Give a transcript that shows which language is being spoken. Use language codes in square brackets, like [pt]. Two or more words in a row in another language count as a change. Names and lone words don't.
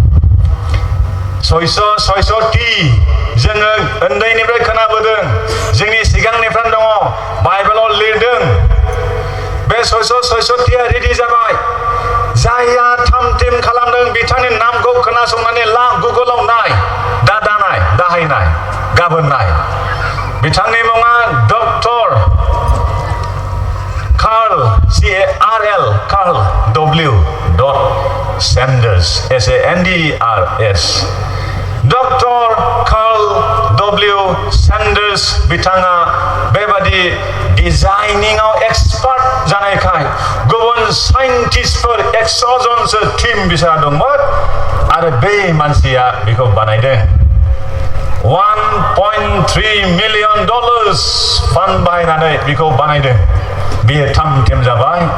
[brx] 666 टि जोङो उन्दैनिफ्राय खोनाबोदों जोंनि सिगांनिफ्राय दङ बाइबेलाव लिरदों बे 666 टिया रेडि जाबाय जायहा थाम थिम खालामदों बिथांनि नामखौ खोनासंनानै ला गुगोलाव नाय दा दानाय दाहायनाय गाबोन नाय बिथांनि मुङा डक्टर कार्ल CARL कार्ल W. Sanders SANDERS डक्टर कार्ल W. Sanders बिथाङा बेबादि डिजाइनिंआव एक्सपार्ट जानायखाय गुबुन साइन्टिस्टफोर 100 जनसो टीम बिसोरहा दंमोन आरो बे मानसिया बेखौ बानायदों $1.3 million फान्ड बाहायनानै बेखौ बानायदों बेयो थाम थिम जाबाय